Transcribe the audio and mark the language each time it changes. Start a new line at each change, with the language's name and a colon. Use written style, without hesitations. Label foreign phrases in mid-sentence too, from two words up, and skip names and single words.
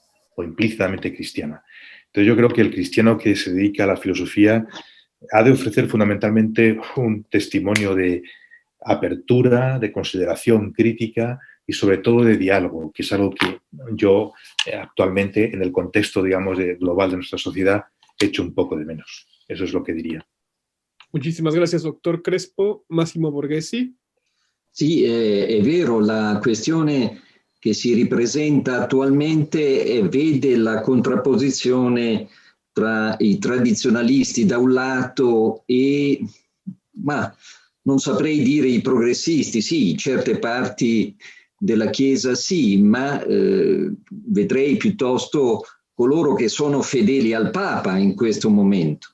Spanish: O implícitamente cristiana. Entonces, yo creo que el cristiano que se dedica a la filosofía ha de ofrecer fundamentalmente un testimonio de apertura, de consideración crítica y sobre todo de diálogo, que es algo que yo actualmente, en el contexto, digamos, global de nuestra sociedad, hecho un poco de menos. Eso es lo que diría. Muchísimas gracias, doctor Crespo. Massimo Borghesi.
Italian: Sì, è vero, la questione che si ripresenta attualmente vede la contrapposizione tra i tradizionalisti da un lato e, ma non saprei dire i progressisti, sì, certe parti della Chiesa sì, ma vedrei piuttosto coloro che sono fedeli al Papa in questo momento.